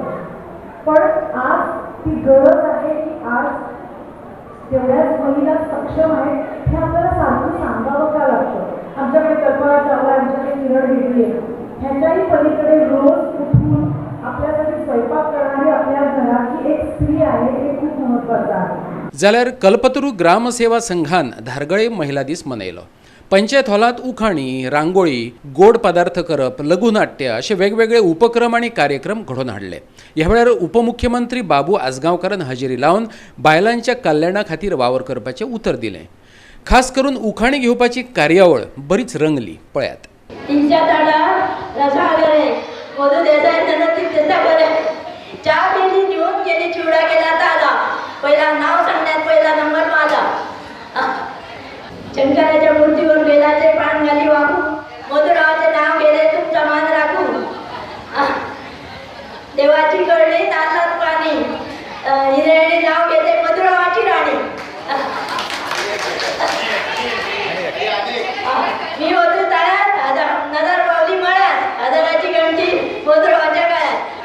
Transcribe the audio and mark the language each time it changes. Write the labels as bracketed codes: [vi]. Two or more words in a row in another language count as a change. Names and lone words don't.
[mr] पण आज ती गरज आहे की आज तेवढ्याच महिला सक्षम आहेत हे आपल्याला सारखं सांगावं का लागतं. आमच्याकडे कल्पना चावला, आमच्याकडे किरण बेदी आहे. ह्याच्याही पलीकडे रोज उठून आपल्यासाठी स्वयंपाक करणारी आपल्या घराची एक स्त्री आहे हे खूप महत्त्वाचं आहे. [kok] जाल्यार कल्पतरू ग्रामसेवा संघान धारगळे महिला दीस मनयलो. पंचायत हॉलात उखाणी, रांगोळी, गोड पदार्थ करप, लघुनाट्य असे वेगवेगळे उपक्रम आणि कार्यक्रम घडोवन हाडले. ह्या वेळार उपमुख्यमंत्री बाबू आजगांवकारान हजेरी लावन बायलांच्या कल्याणा खातीर वावर करपाचें उतर दिलें. खास करून उखाणे घेवपाची कार्यावळ बरीच रंगली. पळयात. [mr] तिच्या झाडा रसा करे मधु देसाई ननकी देसा करे चहा केली जेवण केली चिवडा केला ताजा पहिला नाव सांगण्यात पहिला नंबर माझा शंकराच्या मूर्तीवर बेलाचे पान घाली वाहू मधुरावाचे नाव गेले तुमचा मान राखू देवाची कळली तासात पाणी हिरेणी नाव घेते मधुरावाची राणी मी होतो तळ्यात नजर पावली मळ्यात आदराची घंटी मधुरावाच्या गळ्यात